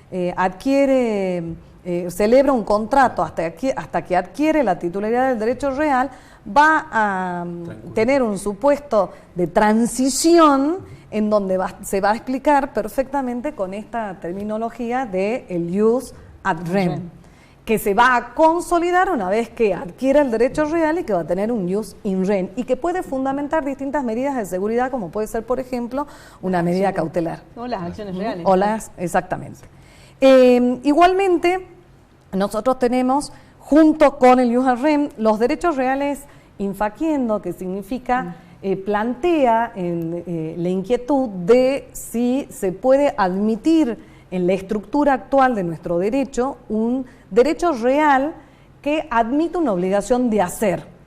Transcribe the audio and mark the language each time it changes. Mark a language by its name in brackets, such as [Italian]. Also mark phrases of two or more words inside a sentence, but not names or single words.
[Spanish] celebra un contrato hasta que adquiere la titularidad del derecho real, va a tener un supuesto de transición en donde se va a explicar perfectamente con esta terminología de el [Latin] jus ad rem, [Spanish] que se va a consolidar una vez que adquiera el derecho real y que va a tener un [Latin] jus in rem [Spanish] y que puede fundamentar distintas medidas de seguridad, como puede ser, por ejemplo, una medida cautelar. O las acciones reales. Exactamente. Igualmente, nosotros tenemos, junto con el [Latin] jus ad rem, [Spanish] los derechos reales infaciendo, que significa plantea la inquietud de si se puede admitir en la estructura actual de nuestro derecho un derecho real que admite una obligación de hacer.